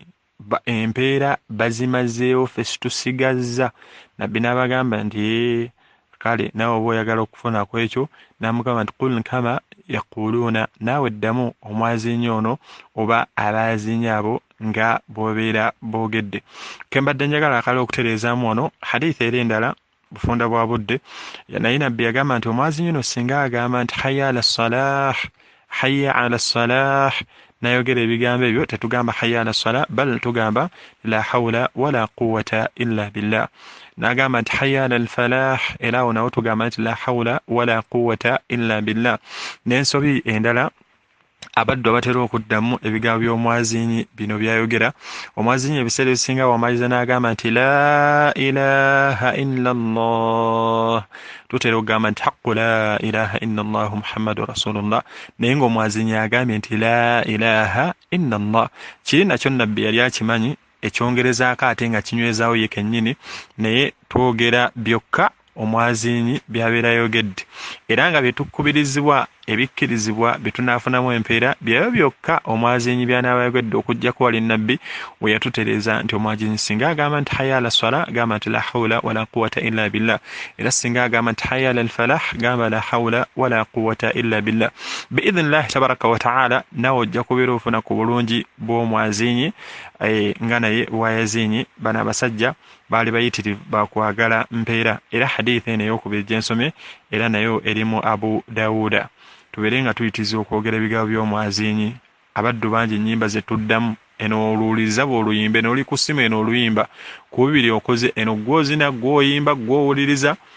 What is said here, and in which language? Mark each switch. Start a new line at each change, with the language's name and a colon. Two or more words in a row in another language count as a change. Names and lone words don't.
Ganda: empeera bazimazeewo ffe situsigazza nabbi n'abagamba nti kale naawe oba oyagala okufuna ku ekyo n'amugamba nti
Arabic: قل كما يقولون
Ganda: naawe ddamu omwazinyi ono oba abaazinyi abo nga bw'obeera boogedde kembadde njagala akala okutereezaamu ono hadisi eri endala bufunda bwa budde naye nabbi yagamba nti omwazinyi ono singa agamba nti hayya
Arabic: على الصلاة
Ganda: nayogera ebigambo ebyo tetugamba
Arabic: حي على الصلاة بل
Ganda: tugamba
Arabic: لا حول ولا قوة إلا بالله
Ganda: nagamba nti
Arabic: حي على الفلاح
Ganda: era awo nawo tugamba nti
Arabic: لا حول ولا قوة إلا بالله
Ganda: n'ensobi endala abaddu abatera okuddamu ebigambo by'omwazinyi bino byayogera omwazinyi ebiseera ebisinga wamaliza n'agamba nti
Arabic: لا إله إلا
Ganda: allah tutera okugamba nti
Arabic: حقا لا إله إلا الله محمد رسول الله
Ganda: naye ng'omwazinyi agambye nti
Arabic: لا إله إلا الله
Ganda: kiri nakyo nabbi yali akimanyi ekyongerezaako ate nga kinywezaawo ye kennyini naye twogera byokka omwazinyi by'abeera yogedde era nga byetukkubirizibwa ebikkirizibwa byetunaafunamu empeera byayo byokka omwazinyi by'anaaba yogedde okuggyako wali nabbi we yatutereeza nti omwazinyi singa agamba nti
Arabic: حي على الصلاة
Ganda: gamba nti
Arabic: لا حول ولا قوة إلا بالله
Ganda: era singa agamba nti
Arabic: حي على الفلاح
Ganda: gamba
Arabic: لا حول ولا قوة إلا بالله بإذن الله تبارك وتعالى
Ganda: nawe ojja kubeera ofuna ku bulungi bw'omwazinyi nga naye wayazinyi bano abasajja baali bayitirivu bakwagala mpeera era hadithi eno ey'okubiri gyensomye era nayo erimu Abu Dawuda tubeere nga tuyitiriza okwogera ebigambo by'omwazinyi abaddu bangi ennyimba ze tuddamu eno oluwuliriza bw'oluyimba eno oli ku ssimu eno oluyimba ku bibiri okoze eno gw'ozina gw'oyimba gw'owuliriza